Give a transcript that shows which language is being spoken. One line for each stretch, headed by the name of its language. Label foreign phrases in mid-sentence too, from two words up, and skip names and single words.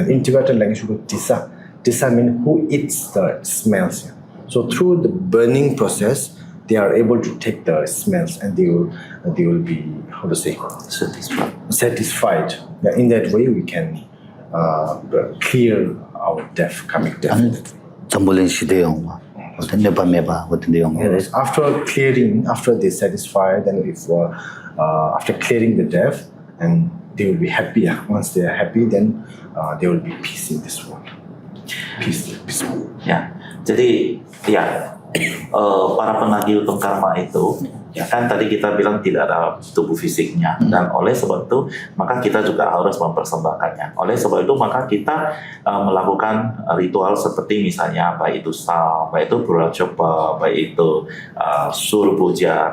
English: In Tibetan language, we call tisa. Tisa means who eats the smells. Yeah. So through the burning process, they are able to take the smells, and they will be, how to say, satisfied. Yeah, in that way, we can clear our death, karmic death. jambulin si de yong ma ne ba me ba de yong ye res After clearing, after they satisfy, then if after clearing the death, and they will be happy. Yeah. Once they are happy, then there will be peace in this world. Peaceful.
Indonesian: Ya, jadi ya para penagih utang karma itu ya kan tadi kita bilang tidak ada tubuh fisiknya dan oleh sebab itu maka kita juga harus mempersembahkannya. Oleh sebab itu maka kita melakukan ritual seperti misalnya baik itu sang, baik itu pura coba, baik itu sur puja.